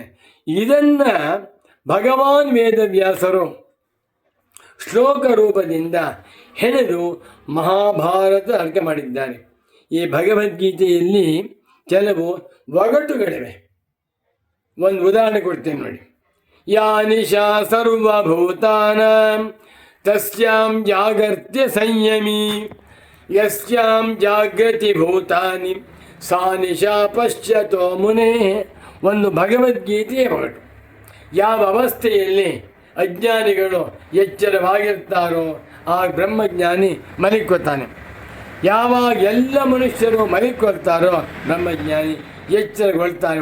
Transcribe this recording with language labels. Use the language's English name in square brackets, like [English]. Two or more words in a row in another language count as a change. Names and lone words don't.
[Kannada] ಇದನ್ನು ಭಗವಾನ್ ವೇದವ್ಯಾಸರು ಶ್ಲೋಕ ರೂಪದಿಂದ ಹೆಣೆದು ಮಹಾಭಾರತ ಅರ್ಥ ಮಾಡಿದ್ದಾರೆ. ಈ ಭಗವದ್ಗೀತೆಯಲ್ಲಿ ಕೆಲವು ಒಗಟುಗಳಿವೆ. ಒಂದು ಉದಾಹರಣೆ ಕೊಡ್ತೇನೆ ನೋಡಿ. [Sanskrit] ಯಾ ನಿಶಾ ಸರ್ವಭೂತಾನಾಂ ತಸ್ಯಾಂ ಜಾಗರ್ತ್ಯ ಸಂಯಮಿ ಯಸ್ಯಾಂ ಜಾಗೃತಿ ಭೂತಾನಿ ಸಾ ನಿಶಾ ಪಶ್ಯತೋ ಮುನೇ. [Kannada] ಒಂದು ಭಗವದ್ಗೀತೆಯ ಒಗಟು. ಯಾವ ಅವಸ್ಥೆಯಲ್ಲಿ ಅಜ್ಞಾನಿಗಳು ಎಚ್ಚರವಾಗಿರ್ತಾರೋ ಆ ಬ್ರಹ್ಮಜ್ಞಾನಿ ಮಲಿಕ್ಕೋತಾನೆ. ಯಾವಾಗ ಎಲ್ಲ ಮನುಷ್ಯರು ಮಲಿಕ್ಕೊಳ್ತಾರೋ ಬ್ರಹ್ಮಜ್ಞಾನಿ ಎಚ್ಚರಗೊಳ್ತಾನೆ.